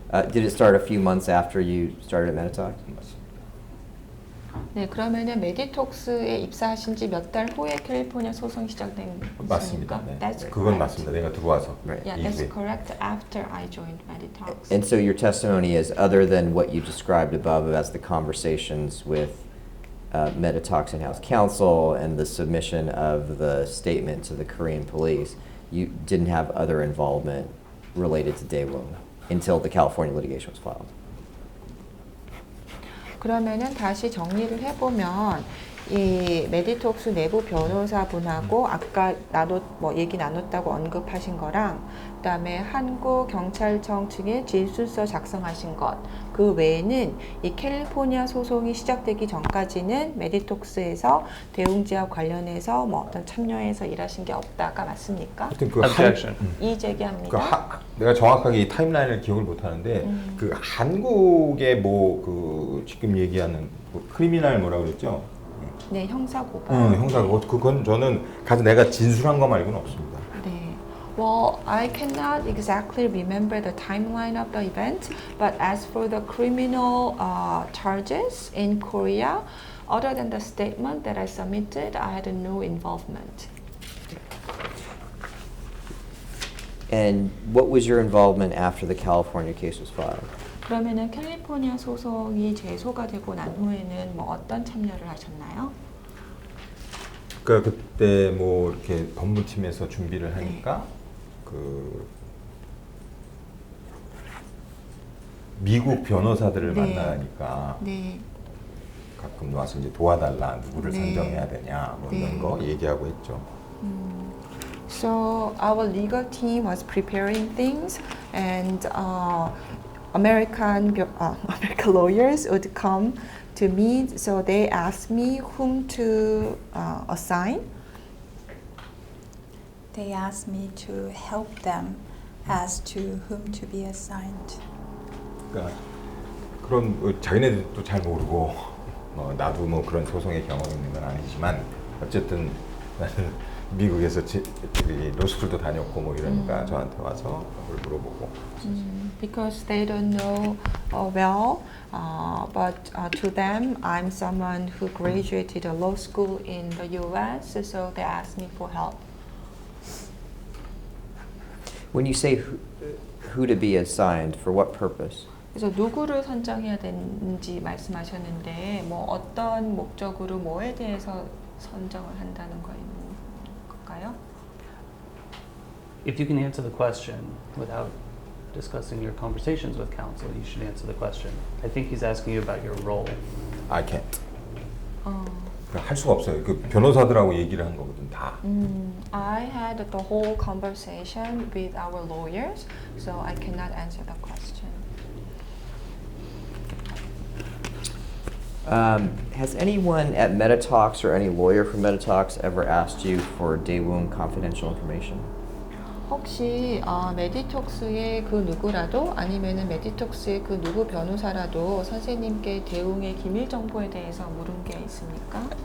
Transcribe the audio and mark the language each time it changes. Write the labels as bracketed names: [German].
[English] Did it start a few months after you started at Meditox? [Korean] 맞습니다. 네, 그러면은 메디톡스에 입사하신 지 몇 달 후에 캘리포니아 소송 시작된 맞습니다. 것입니까? 네. [English] That's [Korean] 그건 [English] correct. [Korean] 맞습니다. 내가 들어와서. [English] Right. Yeah, that's [Korean] 이후에. [English] correct. After I joined Meditox. And so your testimony is, other than what you described above as the conversations with Meditox in-house counsel and the submission of the statement to the Korean police, you didn't have other involvement related to Daewoo until the California litigation was filed. [Korean] 그러면은 다시 정리를 해보면 이 메디톡스 내부 변호사분하고 아까 얘기 나눴다고 언급하신 거랑 그다음에 한국 경찰청 측에 진술서 작성하신 것, 그 외에는 이 캘리포니아 소송이 시작되기 전까지는 메디톡스에서 대웅지와 관련해서 뭐 어떤 참여해서 일하신 게 없다가 맞습니까? 하여튼 그 [English] Objection. [Korean] 이 제기합니다. 내가 정확하게 이 타임라인을 기억을 못 하는데 그 한국의 뭐 그 지금 얘기하는 뭐 크리미널 뭐라 그랬죠? 네, 형사고발. 형사고 그건 저는 가서 내가 진술한 거 말고는 없습니다. 네. [English] Well, I cannot exactly remember the timeline of the event, but as for the criminal charges in Korea, other than the statement that I submitted, I had no involvement. And what was your involvement after the California case was filed? [Korean] 그러면은 캘리포니아 소송이 제소가 되고 난 후에는 뭐 어떤 참여를 하셨나요? 그러니까 그때 뭐 이렇게 법무팀에서 준비를 하니까 그 미국 변호사들을 네. 만나니까 네. 가끔 와서 이제 도와달라, 누구를 네. 선정해야 되냐 뭐 이런 네. 거 얘기하고 했죠. [English] So our legal team was preparing things, and American lawyers would come to me. So they asked me whom to assign. They asked me to help them as to whom to be assigned. [Korean] 그러니까 그런 자기네들도 잘 모르고 나도 뭐 그런 소송의 경험이 있는 건 아니지만 어쨌든 나는 미국에서 로스쿨도 다녔고 뭐 이러니까 저한테 와서 그걸 물어보고. [English] Because they don't know well, but to them, I'm someone who graduated a law school in the U.S., so they asked me for help. When you say who to be assigned, for what purpose? [Korean] 그래서 누구를 선정해야 되는지 말씀하셨는데, 뭐 어떤 목적으로 뭐에 대해서 선정을 한다는 걸까요? [English] If you can answer the question without discussing your conversations with counsel, you should answer the question. I think he's asking you about your role. I can't. [Korean] 어. 할 수가 없어요. 그 변호사들하고 얘기를 한 거거든 다. [English] I had the whole conversation with our lawyers, so I cannot answer the question. Has anyone at MetaTalks or any lawyer from MetaTalks ever asked you for Daewoo confidential information? [Korean] 혹시 메디톡스의 그 누구라도 아니면은 메디톡스의 그 누구 변호사라도 선생님께 대웅의 기밀 정보에 대해서 물은 게 있습니까?